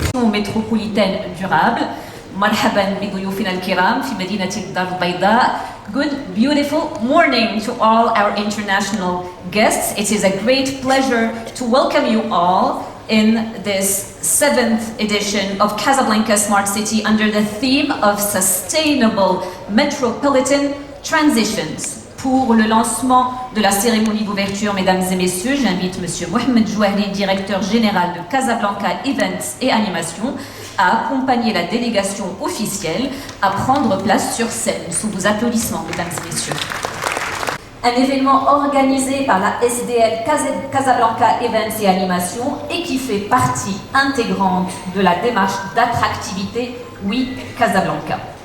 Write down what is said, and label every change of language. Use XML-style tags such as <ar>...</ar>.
<fr>métropolitaine durable.</fr> <ar>مرحبا بضيوفنا الكرام في مدينة الدار البيضاء.</ar> <en>Good, beautiful morning to all our international guests. It is a great pleasure to welcome you all in this 7th edition of Casablanca Smart City under the theme of Sustainable Metropolitan Transitions.</en> <fr>Pour le lancement de la cérémonie d'ouverture, mesdames et messieurs, j'invite Monsieur Mohamed Jouahri, directeur général de Casablanca Events et Animation, à accompagner la délégation officielle à prendre place sur scène. Sous vos applaudissements, mesdames et messieurs. Un événement organisé par la SDL Casablanca Events et Animation et qui fait partie intégrante de la démarche d'attractivité Oui Casablanca.</fr>